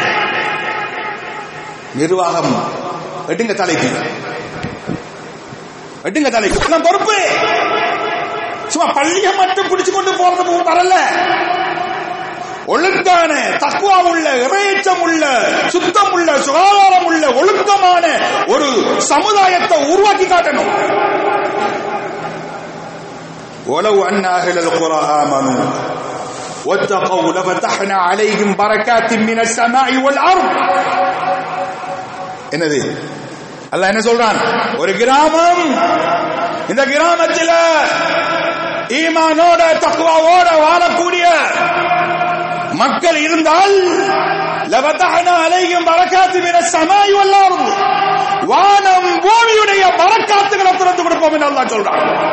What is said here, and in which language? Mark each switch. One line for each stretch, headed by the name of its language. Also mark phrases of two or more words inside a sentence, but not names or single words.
Tamil: நிர்வாகம் எடுங்க தலைக்கு, எடுங்க தலைக்கு பொறுப்பு. சும்மா பள்ளியை மட்டும் பிடிச்சு கொண்டு போறது வரல. ஒழுங்கான தக்வா உள்ள, இறையச்சம் உள்ள, சுத்தம் உள்ள, சுகாதாரம் உள்ள, ஒழுக்கமான ஒரு சமுதாயத்தை உருவாக்கி காட்டணும்.
Arabic: وَلَوْ أَنَّ أَهْلَ الْقُرَى آمَنُوا وَاتَّقَوْا لَفَتَحْنَا عَلَيْهِمْ بَرَكَاتٍ مِنَ السَّمَاءِ وَالْأَرْضِ.
Tamil: என்னது அல்லாஹ் என்ன சொல்றான்? ஒரு கிராமம், இந்த கிராமத்தில் ஈமானோட தக்வாவோட வாழக்கூடிய மக்கள் இருந்தால்
Arabic: لفتحنا عليهم بركات من السماء والأرض,
Tamil: வானம் பூமியுடைய பரக்காத்துகளை திறந்து கொடுப்போம் என்று அல்லாஹ் சொல்றான்.